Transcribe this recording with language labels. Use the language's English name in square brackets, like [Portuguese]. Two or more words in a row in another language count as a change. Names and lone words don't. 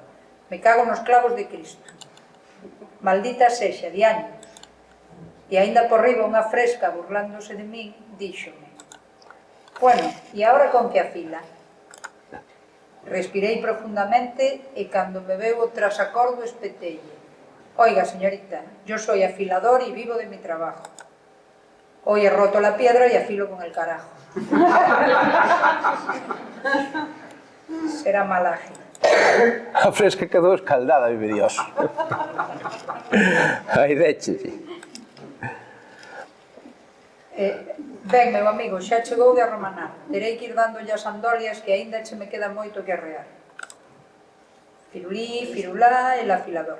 [Galician] Me cago nos clavos de Cristo. Maldita sexa, de años. E aínda por riba unha fresca burlándose de min, díxome: bueno, e agora con que afila? Respirei profundamente e cando me veu o trasacordo espetelle: [Spanish] oiga, señorita, yo soy afilador y vivo de mi trabajo. Hoy he roto la piedra y afilo con el carajo. Será malaje. [Galician] A fresca quedou escaldada, vive Dios. Ai, deche. Ben, meu amigo, xa chegou de Romanar. Terei que ir dándolle as andolias que aínda che me queda moito que arrear. Firulí, firulá e la filador.